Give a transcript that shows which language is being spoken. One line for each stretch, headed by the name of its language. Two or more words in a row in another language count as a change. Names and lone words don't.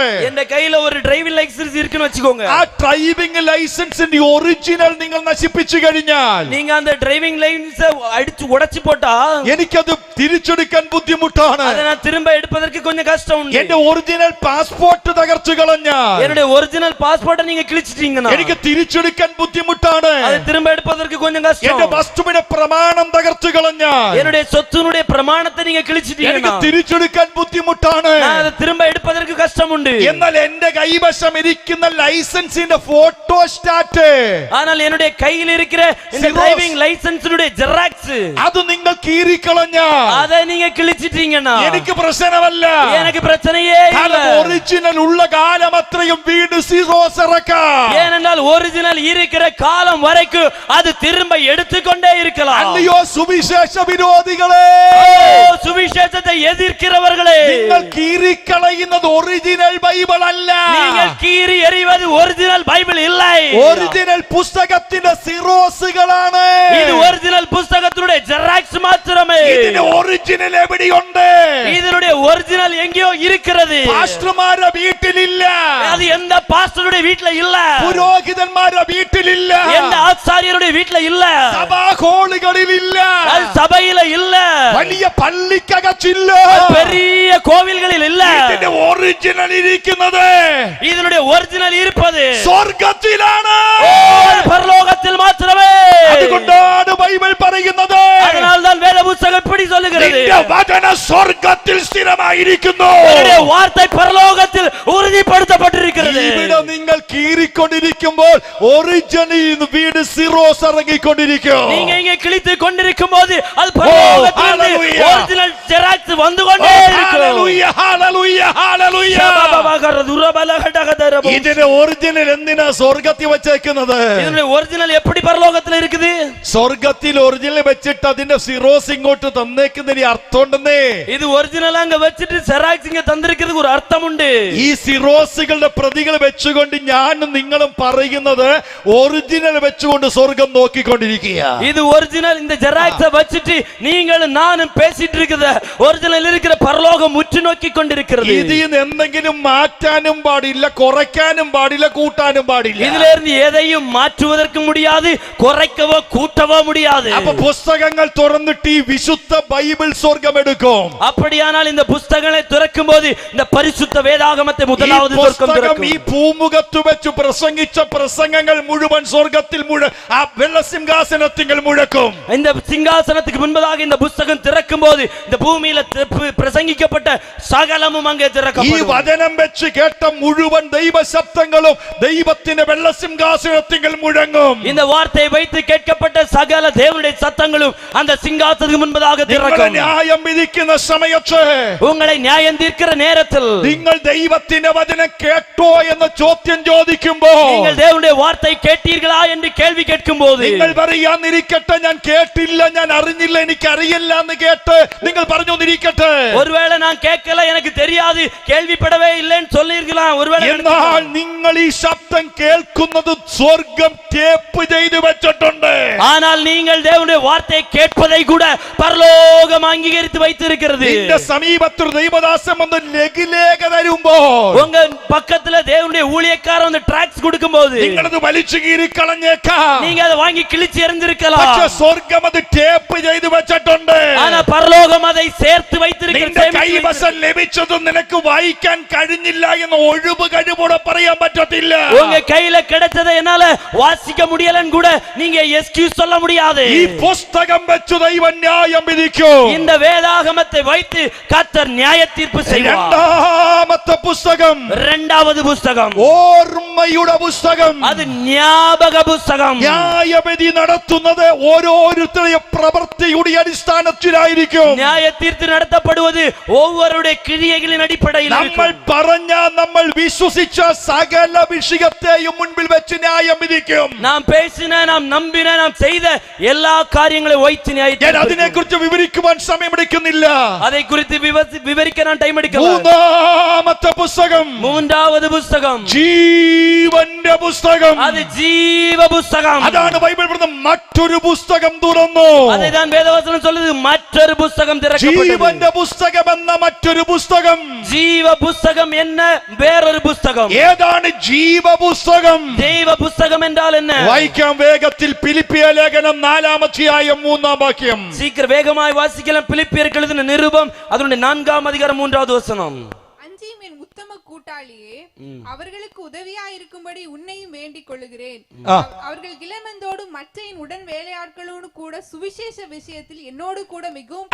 Malayalam: എന്റെ കയ്യിൽ ഒരു ഡ്രൈവിംഗ് ലൈസൻസ് இருக்குன்னு വെച്ചുக்கோங்க. ആ ഡ്രൈവിംഗ് ലൈസൻസിന്റെ ഒറിജിനൽ നിങ്ങൾ നശിപ്പിച്ചു കഴിഞ്ഞാൽ,
Tamil: நீங்க அந்த டிரைவிங் லைசன்ஸ் அடிச்சு உடைச்சு போட்டா
Malayalam: എനിക്കത് തിരിച്ചെടുക്കാൻ ബുദ്ധിമുട്ടാണ്.
Tamil: அதை நான் திரும்ப எடுப்பதற்கு கொஞ்சம் கஷ்டம் உண்டு.
Malayalam: എന്റെ ഒറിജിനൽ പാസ്പോർട്ട് തകർച്ചു കളഞ്ഞാൽ,
Tamil: என்னுடைய ஒரிஜினல் பாஸ்போர்ட்டை நீங்க கிழிச்சிட்டீங்கன்னா
Malayalam: എനിക്ക് തിരിച്ചെടുക്കാൻ ബുദ്ധിമുട്ടാണ്.
Tamil: அதை திரும்ப எடுப்பதற்கு கொஞ்சம்
Malayalam: എന്റെ
Tamil: கஷ்டம்.
Malayalam: വസ്തുവിന്റെ പ്രമാണം തകർച്ചു കളഞ്ഞാൽ,
Tamil: என்னுடைய சொத்துனுடைய பிரமாணத்தை நீங்க
Malayalam: എനിക്ക്
Tamil: கிழிச்சிட்டீங்கன்னா
Malayalam: തിരിച്ചെടുക്കാൻ ബുദ്ധിമുട്ടാണ്.
Tamil: நான் அதை திரும்ப எடுப்பதற்கு கஷ்டம் உண்டு.
Malayalam: എന്നാൽ എന്റെ കൈവശം ഇരിക്കുന്ന ലൈസൻസിന്റെ ഫോട്ടോ സ്റ്റാറ്റ്,
Tamil: ஆனால் என்னுடைய கையில் இருக்கிற இந்த Xerox. டிரைவிங் லைசன்ஸுடைய ஜெராக்ஸ்
Malayalam: അത് നിങ്ങൾ കീറിക്കളഞ്ഞാൽ
Tamil: அதை நீங்க கிழிச்சிட்டீங்கன்னா
Malayalam: എനിക്ക് പ്രശ്നമല്ല.
Tamil: எனக்கு பிரச்சனையே இல்ல.
Malayalam: ഒറിജിനൽ ഉള്ള കാലം അത്രയും വീട് സീറോസ് ഇറക്കാം.
Tamil: ஏனென்றால் ஒரிஜினல் இருக்கிற காலம் வரைக்கும் அது திரும்ப எடுத்துக்கொண்டே இருக்கலாம்.
Malayalam: അല്ലയോ സുവിശേഷ വിരോധികളെ,
Tamil: ஓ, சுவிசேஷத்தை எதிர்க்கிறவர்களே,
Malayalam: നിങ്ങൾ കീറിക്കളയുന്നത് ഒറിജിനൽ ബൈബിൾ അല്ല.
Tamil: நீங்கள் கீறி எறிவது ஒரிஜினல் பைபிள் இல்லை.
Malayalam: ഒറിജിനൽ പുസ്തകത്തിന്റെ സിറോസുകളാണ്.
Tamil: இது ஒரிஜினல் புத்தகத்தினுடைய ஜெராக்ஸ் மாத்திரமே.
Malayalam: ഇതിന്റെ ഒറിജിനൽ എവിടെയുണ്ട്?
Tamil: இதனுடைய ஒரிஜினல் எங்கேயோ இருக்கிறது.
Malayalam: പാസ്റ്റർമാരുടെ വീട്ടിലില്ല,
Tamil: அது எந்த பாஸ்டருடைய வீட்ல இல்ல,
Malayalam: പുരോഹിതന്മാരുടെ വീട്ടിലില്ല,
Tamil: எந்த ஆசாரியருடைய வீட்ல இல்ல,
Malayalam: സഭാ ഹോളുകളിലില്ല,
Tamil: அது சபையில இல்ல,
Malayalam: വലിയ പള്ളിക്കകച്ചില്ല,
Tamil: பெரிய கோவில்களில் இல்ல.
Malayalam: ഇതിന്റെ ഒറിജിനൽ ഇരിക്കുന്നത്
Tamil: இதனுடைய ஒரிஜினல் இருப்பது
Malayalam: സ്വർഗത്തിലാണ്.
Tamil: பரலோகத்தில் மாத்திரமே.
Malayalam: അതുകൊണ്ടാണ് ബൈബിൾ പറയുന്നത്,
Tamil: அதனால்தான் வேத புத்தகம் இப்படி சொல்லுகிறது,
Malayalam: എന്റെ വചന സ്വർഗ്ഗത്തിൽ സ്ഥിരമായിരിക്കുന്നു.
Tamil: என்னுடைய வார்த்தை பரலோகத்தில் உறுதிப்படுத்தப்பட்டிருக்கிறது.
Malayalam: ഇവിടെ നിങ്ങൾ കീറിക്കൊണ്ടിരിക്കുമ്പോൾ ഒറിജിനൽ വീട് സിറോസ് ഇറങ്ങിക്കൊണ്ടിരിക്കും.
Tamil: நீங்க இங்க கிழித்து கொண்டிருக்கும் போது அது பரலோகத்திலிருந்து ஒரிஜினல் ஜெராக்ஸ் வந்து கொண்டே இருக்கும்.
Malayalam: ഹല്ലേലൂയ ഹല്ലേലൂയ ഹല്ലേലൂയ. ഇതിന്റെ ഒറിജിനൽ എന്തിനാ സ്വർഗ്ഗത്തിൽ വെച്ചേക്കുന്നത്? ഇതിന്റെ ഒറിജിനൽ
Tamil: எப்படி பரலோகத்தில் இருக்குது?
Malayalam: സ്വർഗ്ഗത്തിൽ ഒറിജിനൽ വെച്ചിട്ട് അതിന്റെ സിറോസ് ഇങ്ങോട്ട് തന്നേക്കുന്നതിന് അർത്ഥമുണ്ടെന്നേ. ഇത് ഒറിജിനൽ അങ്ങ് വെച്ചിട്ട് ജെറാക്സ് ഇങ്ങ് തന്നിരിക്കുന്നതിന് ഒരു അർത്ഥമുണ്ട്. ഈ സിറോസുകളുടെ പ്രതികൾ വെച്ചുകൊണ്ട് ഞാനും നിങ്ങളും പറയുന്നത് ഒറിജിനൽ വെച്ചുകൊണ്ട് സ്വർഗം നോക്കിക്കൊണ്ടിരിക്കുക. ഇത് ഒറിജിനൽ
Tamil: இந்த ஜெராக்ஸை வச்சிட்டு நீங்களும் நானும் பேசிட்டு இருக்குது ஒரிஜினல் இருக்கிற பரலோகம் உற்று நோக்கி கொண்டிருக்கிறது.
Malayalam: ഇതിൽ എന്തെങ്കിലും മാറ്റാനും പാടില്ല, കുറയ്ക്കാനും പാടില്ല, കൂട്ടാനും പാടില്ല.
Tamil: ഇതിലിருந்து எதையும் மாற்றுவதற்கு முடியாது, குறைக்கவோ கூட்டவோ முடியாது.
Malayalam: അപ്പൊ പുസ്തകങ്ങൾ തുറന്നിട്ട് ഈ വിശുദ്ധ ബൈബിൾ സ്വർഗം എടുക്കും.
Tamil: அப்படியானால் இந்த புத்தகங்களை திறக்கும் போது இந்த பரிசுத்த வேதாகமத்தை முதலாவது സ്വർഗം திறക്കും.
Malayalam: ഈ ഭൂമുഖത്ത് വെച്ച് പ്രസംഗിച്ച പ്രസംഗങ്ങൾ മുഴുവൻ സ്വർഗത്തിൽ ആ വെള്ളസിംഹാസനത്തിൽ മുഴക്കും.
Tamil: இந்த சிங்காசனத்துக்கு முன்பதாக இந்த புத்தகம் திறக்கும் போது இந்த பூமியில பிரசங்கிக்கப்பட்ட சகலமும் அங்கே திறக்கப்படும்.
Malayalam: ഈ വചനം വെച്ച് കേട്ട മുഴുവൻ ദൈവ ശബ്ദങ്ങളും ദൈവത്തിന്റെ വെള്ളസിംഹാസനത്തിൽ മുഴങ്ങും.
Tamil: இந்த வார்த்தையை வைத்து கேட்கப்பட்ட சகல தேவனுடைய சத்தங்களும் அந்த சிங்காசனத்துக்கு முன்பதாக திறக்கும்.
Malayalam: ന്യായം വിധിക്കുന്ന സമയത്ത്,
Tamil: உங்களை நியாயம் தீர்க்கிற நேரத்தில்
Malayalam: നിങ്ങൾ ദൈവത്തിന്റെ വചനം കേട്ടോ എന്ന് ചോദ്യം ചോദിക്കുമ്പോൾ,
Tamil: நீங்கள் தேவனுடைய வார்த்தை கேட்டீர்களா என்று கேள்வி கேட்கும்போது,
Malayalam: നിങ്ങൾ പറയാന്നിരിക്കട്ടെ ഞാൻ കേട്ടില്ല, ഞാൻ അറിഞ്ഞില്ല, എനിക്ക് അറിയില്ല എന്ന് കേട്ട് നിങ്ങൾ പറഞ്ഞോന്നിരിക്കട്ടെ.
Tamil: ஒருவேளை நான் கேட்கல, எனக்கு தெரியாது, கேள்விப்படவே இல்லைன்னு சொல்லிருக்கலாம். ஒருவேளை
Malayalam: എന്നാൽ നിങ്ങൾ ഈ ശബ്ദം കേൾക്കുന്നത് സ്വർഗം ടേപ്പ് ചെയ്തു വെച്ചിട്ടുണ്ട്.
Tamil: ஆனால் நீங்கள் தேவனுடைய வார்த்தையை கேட்பதை கூட பரலோகம் அங்கீகரித்து வைத்திருக்கிறது.
Malayalam: നിന്റെ സമീപത്തിൽ ദൈവദാസൻ വന്ന് ലഘുലേഖ തരുമ്പോൾ,
Tamil: உங்க பக்கத்துல தேவனுடைய ஊழியக்காரன் வந்து ட்ராக்ஸ் கொடுக்கும்போது
Malayalam: നിങ്ങളത് വലിച്ചു കീറി കളഞ്ഞേക്കാം.
Tamil: நீங்க அதை வாங்கி கிழிச்சு எறிஞ்சிருக்கலாம்.
Malayalam: പക്ഷേ സ്വർഗം അത് ടേപ്പ് ചെയ്തു വെച്ചിട്ടുണ്ട്.
Tamil: ஆனா பரலோகம் அதை சேர்த்து வைத்திருக்கிறது.
Malayalam: നിന്റെ കൈവശം ലഭിച്ചതും നിനക്ക് വായിക്കാൻ കഴിഞ്ഞില്ല എന്ന് ഒഴിവ് കഴിവോടെ പറയാൻ പറ്റത്തില്ല.
Tamil: உங்க கையில கிடைச்சதை என்னால வாசிக்க முடியலன்னு கூட நீங்க எக்ஸ்கியூஸ் சொல்ல முடியாது.
Malayalam: ഈ പുസ്തകം വെച്ച് ദൈവം ന്യായം വിധിക്കും.
Tamil: இந்த வேதாகமத்தை வைத்து கர்த்தர் நியாய தீர்ப்பு செய்வார்.
Malayalam: രണ്ടാമത്തെ പുസ്തകം,
Tamil: இரண்டாவது புத்தகம்
Malayalam: ഓർമ്മയുടെ പുസ്തകം.
Tamil: அது ஞாபக புத்தகம்.
Malayalam: ന്യായവിധി നടത്തുന്നത് ഓരോരുത്തരുടെയും പ്രവൃത്തിയുടെ അടിസ്ഥാനത്തിലായിരിക്കും.
Tamil: நியாய தீர்ப்பு நடத்தப்படுவது ஒவ்வொருடைய கிரியைகளின் அடிப்படையில்
Malayalam: നമ്മൾ പറഞ്ഞ, നമ്മൾ വിശ്വസിച്ച സകല വിഷയത്തെയും മുൻപിൽ വെച്ച് ന്യായം വിധിക്കും.
Tamil: நாம் பேசின, நாம் நம்பின, நாம் செய்த எல்லா காரியங்களையும் வைத்து நியாய
Malayalam: ഞാൻ അതിനെക്കുറിച്ച് വിവരിക്കുവാൻ സമയമെടുക്കുന്നില്ല.
Tamil: அதை குறித்து விவரிக்க நான் டைம் எடுக்கல.
Malayalam: മൂന്നാമത്തെ പുസ്തകം,
Tamil: மூன்றாவது புத்தகம்
Malayalam: ജീവന്റെ പുസ്തകം.
Tamil: அது ஜீவ புத்தகம்.
Malayalam: അതാണ് ബൈബിൾ പറയുന്നത്. മറ്റൊരു പുസ്തകം തുറന്നു.
Tamil: அதைதான் வேதவசனம் சொல்லுது, மற்றொரு புத்தகம் திறக்கப்பட்டது.
Malayalam: ജീവന്റെ പുസ്തകം എന്ന മറ്റൊരു പുസ്തകം.
Tamil: ஜீவ புத்தகம் என்ன வேறொரு புத்தகம்.
Malayalam: ഏതാണ് ജീവപുസ്തകം?
Tamil: தெய்வ புத்தகம் என்றால் என்ன?
Malayalam: വായിക്കാം വേഗത്തിൽ. ഫിലിപ്പിയ ലേഖനം 4-ാം അധ്യായം 3-ാം വാക്യം.
Tamil: சீக்கிரம் வேகமாய் வாசிக்கலாம். பிலிப்பியருக்கு எழுதின நிருபம் அதனுடைய 4-ஆம் அதிகாரம் 3வது வசனம். அஞ்சியும் என் உத்தம கூட்டாளியே, அவர்களுக்கு உதவியா இருக்கும்படி உன்னையும் வேண்டிக் கொள்ளுகிறேன். அவர்கள் இளமந்தோடும் மற்ற என் உடன் வேலையாட்களோடு கூட சுவிசேஷ விஷயத்தில் என்னோடு கூட மிகவும்